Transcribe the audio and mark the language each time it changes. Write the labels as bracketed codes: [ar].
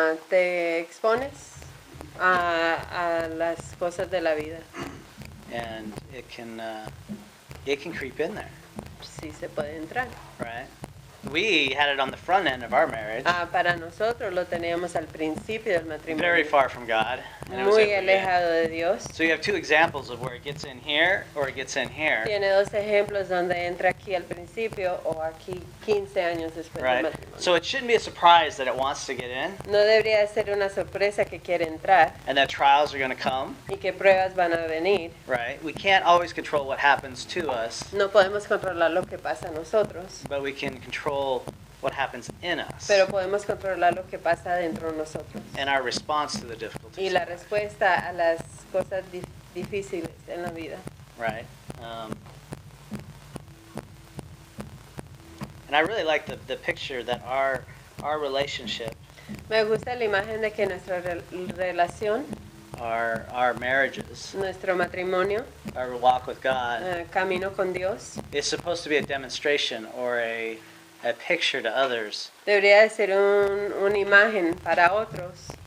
[es] Te expones a las cosas de la vida. [en] And it can creep in there, [es] Sí se puede entrar. [en] right? We had it on the front end of our marriage, [es] Para nosotros lo teníamos al principio del matrimonio. [en] very far from God. And it was [es] Muy [en] every day. [es] alejado de Dios. [en] So you have two examples of where it gets in here or it gets in here, [es] Tiene dos ejemplos donde entra aquí al principio o aquí 15 años después del [en] right? [es] matrimonio. [en] So it shouldn't be a surprise that it wants to get in [es] No debería ser una sorpresa que quiere entrar [en] and that trials are going to come, [es] y que pruebas van a venir. [en] right? We can't always control what happens to us, [es] No podemos controlar lo que pasa a nosotros, [en] but we can control what happens in us [es] pero podemos controlar lo que pasa dentro de nosotros. [en] and our response to the [es] Y [en] difficulties, [es] la respuesta a las cosas difíciles en la vida. [en] right? And I really like the picture that our relationship, [es] Me gusta la imagen de que nuestra relación, [en] our marriages, [es] nuestro matrimonio, [en] our walk with God [es] camino con Dios, [en] is supposed to be a demonstration or a picture to others [es] debería de ser una imagen para otros